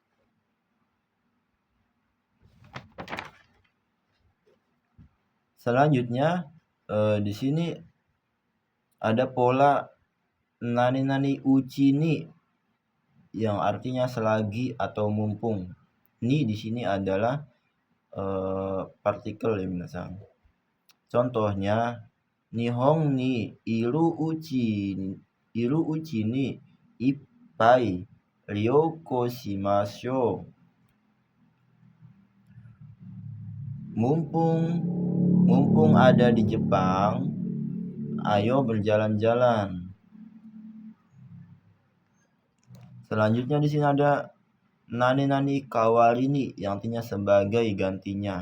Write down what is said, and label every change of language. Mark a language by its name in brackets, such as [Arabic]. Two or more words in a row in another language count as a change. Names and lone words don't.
[Indonesian] Selanjutnya di sini ada pola [Japanese] なにうちに, [Indonesian] yang artinya selagi atau mumpung. Ni di sini adalah partikel ya minasang. [Japanese] Contohnya 日本にいるうちにいっぱい旅行しましょう. [Indonesian] Mumpung ada di Jepang, ayo berjalan-jalan. Selanjutnya di sini ada [Japanese] なにかわりに, [Indonesian] yang artinya sebagai gantinya.